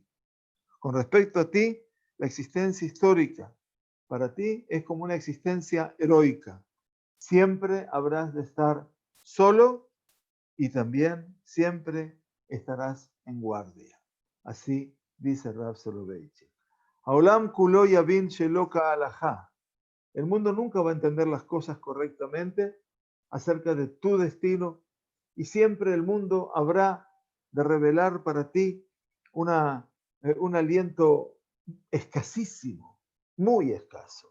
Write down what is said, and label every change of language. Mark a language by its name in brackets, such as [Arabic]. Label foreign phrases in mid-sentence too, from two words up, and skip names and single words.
[Spanish] Con respecto a ti, la existencia histórica para ti es como una existencia heroica. Siempre habrás de estar solo y también siempre estarás en guardia. Así dice Rav Soloveitchik. [Hebrew] העולם כולו יבין שלוקה עליך. [Spanish] El mundo nunca va a entender las cosas correctamente acerca de tu destino y siempre el mundo habrá de revelar para ti un aliento escasísimo, muy escaso.